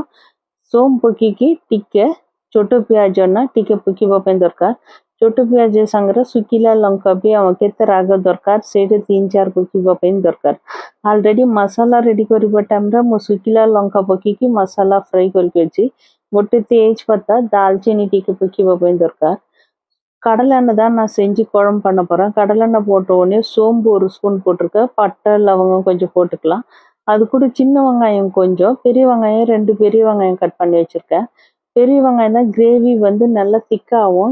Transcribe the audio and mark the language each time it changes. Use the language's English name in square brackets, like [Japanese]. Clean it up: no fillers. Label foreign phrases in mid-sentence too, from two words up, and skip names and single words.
[Odia] ସୋମ୍ ପକାଇକି ଟିକେ ଛୋଟ ପିଆଜ ନା ଟିକେ ପକାଇବା ପାଇଁ ଦରକାର। ଛୋଟ ପିଆଜ ସାଙ୍ଗରେ ଶୁଖିଲା ଲଙ୍କା ବି ଆମ କେତେ ରାଗ ଦରକାର ସେଇଟା 3-4 ପକାଇବା ପାଇଁ ଦରକାର। ଅଲରେଡ଼ି ମସଲା ରେଡ଼ି କରିବା ଟାଇମ୍ରେ ମୁଁ ଶୁଖିଲା ଲଙ୍କା ପକାଇକି ମସଲା ଫ୍ରାଏ କରିକି ଅଛି। ଗୋଟେ ତେଜପତ୍ତା ଦାଲଚିନି ଟିକେ ପକେଇବା ପାଇଁ ଦରକାର. [Tamil] கடலெண்ணெய் தான் நான் செஞ்சு குழம்பு பண்ண போகிறேன். கடலெண்ணெய் போட்ட உடனே சோம்பு ஒரு ஸ்பூன் போட்டிருக்கேன். பட்டை லவங்கம் கொஞ்சம் போட்டுக்கலாம். அது கூட சின்ன வெங்காயம் கொஞ்சம், பெரிய வெங்காயம் 2 பெரிய வெங்காயம் கட் பண்ணி வச்சுருக்கேன். பெரிய வெங்காயம் தான் கிரேவி வந்து நல்லா திக்காகும்.